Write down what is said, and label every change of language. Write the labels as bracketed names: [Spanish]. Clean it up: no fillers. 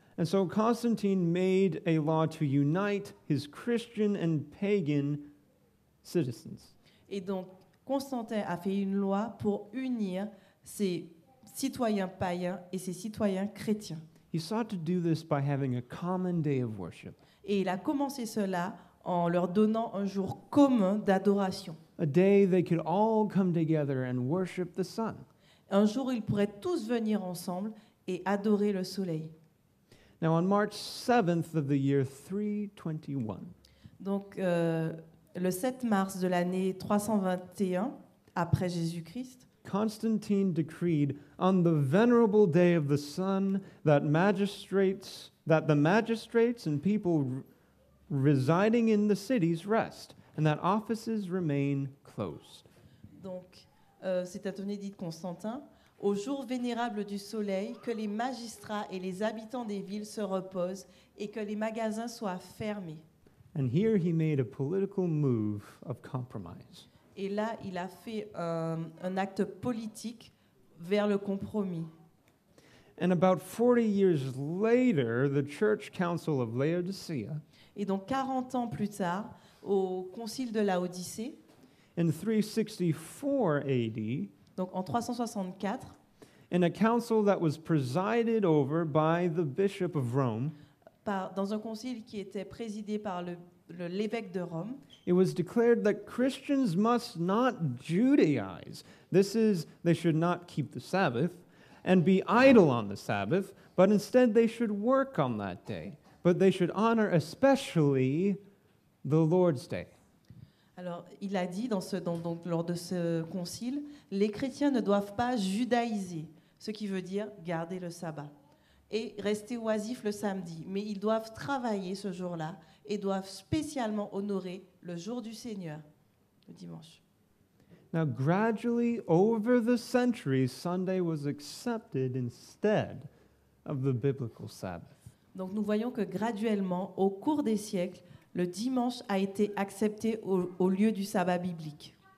[English] And so Constantine made a law to unite his Christian and pagan citizens. [French] Et donc, Constantin a fait une loi pour unir ses citoyens païens et ses citoyens chrétiens. [English] He sought to do this by having a common day of worship, [French] Et il a commencé cela en leur donnant un jour commun d'adoration. [English] a day they could all come together and worship the sun. [French] Un jour où ils pourraient tous venir ensemble et adorer le soleil. [English] Now, on March 7th of the year 321, [French] Donc, le 7 mars de l'année 321 après Jésus-Christ, [English] Constantine decreed on the venerable day of the sun that the magistrates and people residing in the cities rest, and that offices remain closed. [French] donc c'est un édit de Constantin, au jour vénérable du soleil, que les magistrats et les habitants des villes se reposent et que les magasins soient fermés. [English] And here he made a political move of compromise. [French] Et là, il a fait un acte politique vers le compromis. [English] And about 40 years later, the Church Council of Laodicea, [French] Et donc 40 ans plus tard, au concile de Laodicée, [English] in 364 AD, [French] donc en 364, [English] in a council that was presided over by the Bishop of Rome, [French] dans un concile qui était présidé par l'évêque de Rome, [English] it was declared that Christians must not Judaize. This is, they should not keep the Sabbath and be idle on the Sabbath, but instead they should work on that day. But they should honor especially the Lord's Day. [French] Alors, il a dit lors de ce concile, les chrétiens ne doivent pas judaïser, ce qui veut dire garder le sabbat, et rester oisifs le samedi, mais ils doivent travailler ce jour-là et doivent spécialement honorer le jour du Seigneur, le dimanche. [English] Now, gradually, over the centuries, Sunday was accepted instead of the biblical Sabbath. [French] Donc nous voyons que graduellement, au cours des siècles, le dimanche a été accepté au lieu du sabbat biblique.